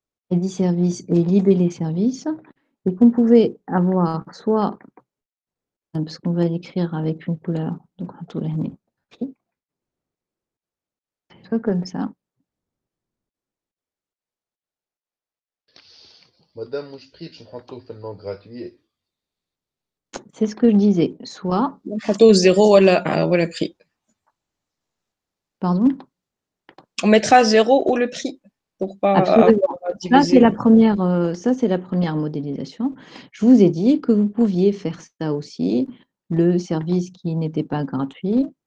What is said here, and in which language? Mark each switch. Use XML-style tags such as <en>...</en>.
<fr>ID service et libellé service. Et qu'on pouvait avoir soit, parce qu'on va l'écrire avec une couleur, donc un tout l'année, soit comme ça.</fr> <ar>Madame, مش prix باش نحطوه في النون gratuit.</ar> <fr>C'est ce que je disais. Soit.</fr> <ar>نحطوه zéro ولا prix.</ar> <fr>Pardon? On mettra zéro ou le prix pour pas Absolument. diviser. Ça, c'est la première modélisation. Je vous ai dit que vous pouviez faire ça aussi, le service qui n'était pas gratuit.</fr>